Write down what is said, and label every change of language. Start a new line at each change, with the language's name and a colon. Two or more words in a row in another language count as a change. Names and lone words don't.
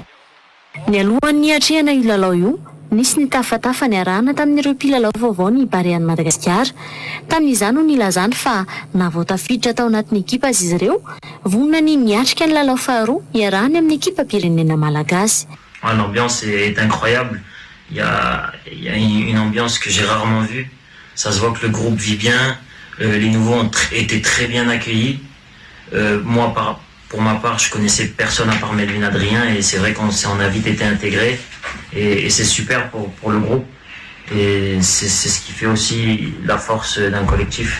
Malagasy: Ny alohan'ny atrehana io lalao io nisy ny tafatafa ny arahana tamin'ireo mpilalao vaovao ny Barian'i Madagasikara. Tamin'izany no nilazany fa navoatafiditra tao anatin'ny ekipa azy izy ireo, vonona ny miatrika ny lalao faharoa iarahany amin'ny ekipa pirenena malagasy.
French: L'ambiance est incroyable. Il y a une ambiance que j'ai rarement vue. Ça se voit que le groupe vit bien. Les nouveaux ont été très bien accueillis. Moi, pour ma part, je connaissais personne à part Melvin Adrien et c'est vrai qu'on a vite été intégrés et c'est super pour le groupe et c'est ce qui fait aussi la force d'un collectif.